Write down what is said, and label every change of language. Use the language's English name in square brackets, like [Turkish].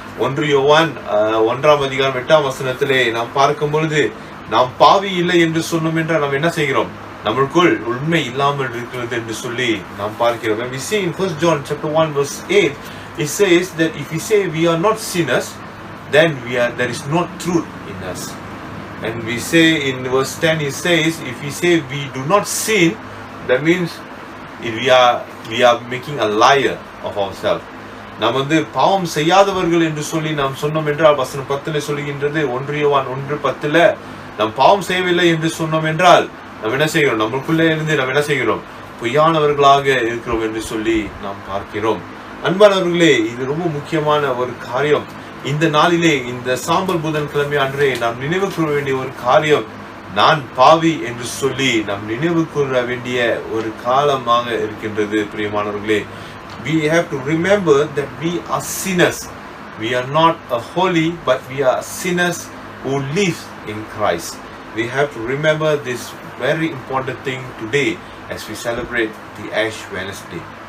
[Tamil] 1 யோவான் 1ஆம் அதிகாரம் 8ஆம் வசனத்திலே நாம் பார்க்கும் பொழுது, நாம் பாவி இல்லை என்று சொன்னோம் என்றால் நாம் என்ன செய்கிறோம்? நம்மளுக்குள் உண்மை இல்லாமல் இருக்கிறது என்று சொல்லி நாம் பார்க்கிறோம். [English] When we see in 1 John chapter 1 verse 8, it says that if we say we are not sinners, then there is no truth in us. And we say in verse 10, it says, if we say we do not sin, that means we are making a liar of ourselves. [Tamil] நாம் பாவம் செய்யாதவர்கள் என்று சொல்லி நாம் சொன்னோம் என்றால் வசனம் 10 சொல்லுகின்றது, 1 யோவான் 1:10 நாம் பாவம் செய்யவில்லை என்று சொன்னோம் என்றால் நாம் என்ன செய்கிறோம்? நம்மளுக்குள்ளே இருந்து நாம் என்ன செய்கிறோம்? பொய்யானவர்களாக இருக்கிறோம் என்று சொல்லி நாம் பார்க்கிறோம். அன்பானவர்களே, இது ரொம்ப முக்கியமான ஒரு காரியம். இந்த நாளிலே, இந்த சாம்பல் புதன்கிழமை அன்றே நாம் நினைவு கூற வேண்டிய ஒரு காரியம், நான் பாவி என்று சொல்லி நாம் நினைவு கூற வேண்டிய ஒரு காலமாக இருக்கின்றது. [English] பிரியமானவர்களே, we have to remember that we are sinners. We are not a holy, but we are sinners who live in Christ. We have to remember this very important thing today as we celebrate the Ash Wednesday.